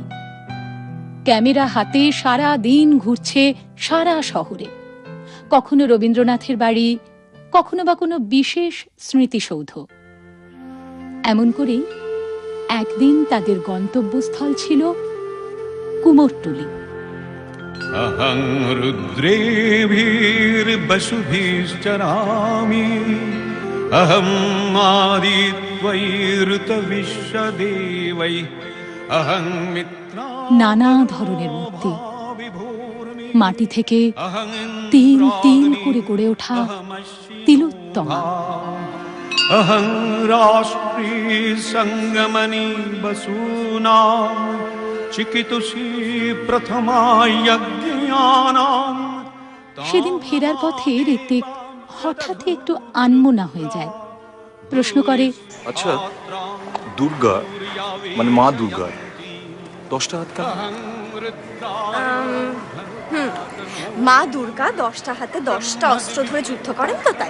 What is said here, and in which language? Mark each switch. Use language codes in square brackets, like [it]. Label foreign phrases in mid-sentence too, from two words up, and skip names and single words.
[bn] ক্যামেরা হাতে সারা দিন ঘুরছে সারা শহরে, কখনো রবীন্দ্রনাথের বাড়ি, কখনো বা কোনো বিশেষ স্মৃতিসৌধ। এমন করেই একদিন তাদের গন্তব্যস্থল ছিল কুমোরটুলি। [sa] अहं रुद्रेभिर्वसुभिश्चरामि अहं आदित्वैरुतविश्वदेवैः अहं मित्रा। [bn] নানা ধরনের মূর্তি, মাটি থেকে তিন তিন করে গড়ে ওঠা তিলোত্তমা। [sa] अहं राष्ट्री संगमनि बसूनां चिकितुषी प्रथमा यज्ञानां। [bn] সেদিন ফেরার পথে ঋত্বিক হঠাৎ একটু আনমনা হয়ে যায়। প্রশ্ন করে, আচ্ছা, দুর্গা মানে মা দুর্গা 10টা হাত কেন? মা দুর্গা 10টা হাতে 10টা অস্ত্র ধরে যুদ্ধ করেন তো, তাই।